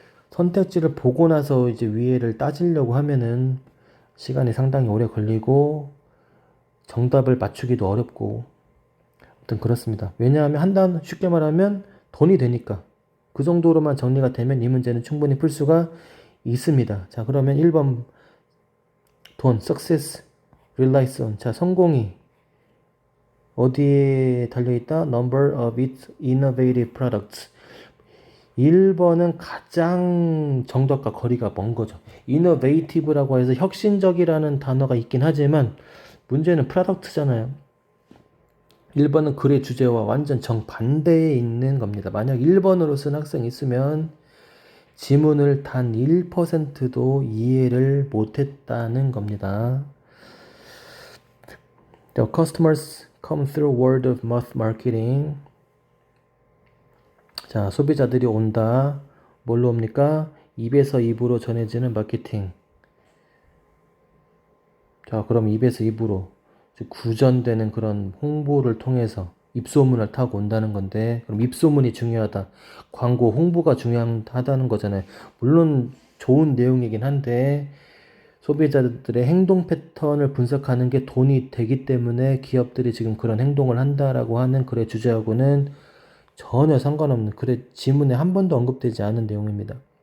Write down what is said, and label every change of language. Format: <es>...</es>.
<ko>선택지를 보고 나서 이제 위에를 따지려고 하면은 시간이 상당히 오래 걸리고 정답을 맞추기도 어렵고 아무튼 그렇습니다. 왜냐하면 쉽게 말하면 돈이 되니까 그 정도로만 정리가 되면 이 문제는 충분히 풀 수가 있습니다. 자, 그러면 1번 돈,</ko> <en>success, relies on.</en> <ko>자, 성공이 어디에 달려있다?</ko> <en>Number of its innovative products.</en> <ko>1번은 가장 정답과 거리가 먼 거죠. innovative라고 해서 혁신적이라는 단어가 있긴 하지만 문제는 프로덕트잖아요. 1번은 글의 주제와 완전 정반대에 있는 겁니다. 만약 1번으로 쓴 학생이 있으면 지문을 단 1%도 이해를 못했다는 겁니다.</ko> <en>The customers come through word of mouth marketing.</en> <ko>자, 소비자들이 온다. 뭘로 옵니까? 입에서 입으로 전해지는 마케팅. 자, 그럼 입에서 입으로 구전되는 그런 홍보를 통해서 입소문을 타고 온다는 건데, 그럼 입소문이 중요하다. 광고 홍보가 중요하다는 거잖아요. 물론 좋은 내용이긴 한데 소비자들의 행동 패턴을 분석하는 게 돈이 되기 때문에 기업들이 지금 그런 행동을 한다라고 하는 글의 주제하고는 전혀 상관없는 글의 지문에 한 번도 언급되지 않은 내용입니다.</ko>